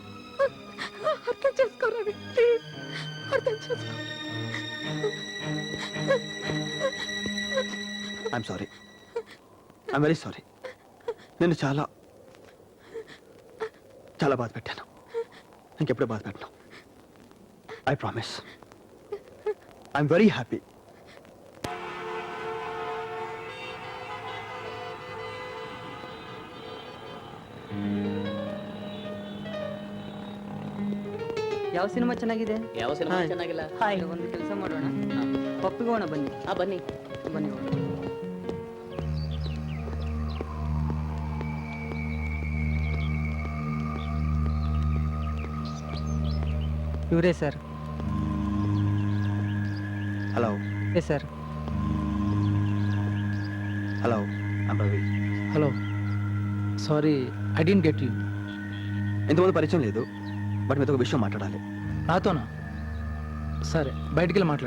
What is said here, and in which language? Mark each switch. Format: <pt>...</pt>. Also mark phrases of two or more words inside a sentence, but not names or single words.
<te>అర్థం చేసుకోరా, ప్లీజ్ అర్థం చేసుకో.</te> <en>I'm sorry. I'm very sorry.</en> <te>నేను చాలా చాలా బాధ పెట్టాను. ఇంకెప్పుడే బాధ పెట్టను.</te> <en>I promise. I'm very happy.</en> <kn>ಯಾವ ಸಿನಿಮಾ ಚೆನ್ನಾಗಿದೆ? ಯಾವ ಸಿನಿಮಾ ಚೆನ್ನಾಗಿಲ್ಲ? ಒಂದು ಕೆಲಸ ಮಾಡೋಣ, ಪಪ್ಪಿಗೆ ಹೋಗೋಣ ಬನ್ನಿ. ಬನ್ನಿ ಬನ್ನಿ. ಇವರೇ ಸರ್.</kn> <te>హలో. ఏ సార్?</te> <en>Hello, I'm Ravi. Hello, sorry I don't get you.</en> <te>ఇంతమంది పరిచయం లేదు, బట్ మీతో ఒక విషయం మాట్లాడాలి. నాతోనా? సరే, బయటికి వెళ్ళి మాట్లాడా.</te>